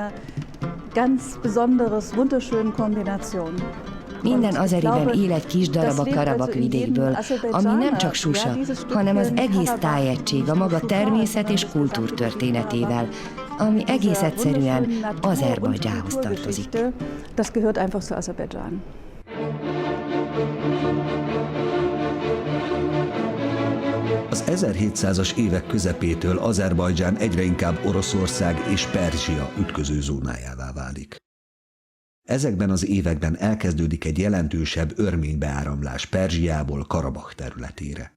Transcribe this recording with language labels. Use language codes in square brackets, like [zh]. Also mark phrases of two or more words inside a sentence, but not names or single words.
[hu] Minden azeriben él egy kis darab a Karabakh vidékből, ami nem csak Susa, hanem az egész tájegység a maga természet és kultúrtörténetével, ami egész egyszerűen Azerbajdzsánhoz tartozik. [de] Das gehört einfach zu Aserbaidschan. [hu] Az 1700-as évek közepétől Azerbajdzsán egyre inkább Oroszország és Perzsia ütköző zónájává válik. Ezekben az években elkezdődik egy jelentősebb örmény beáramlás Perzsiából Karabakh területére.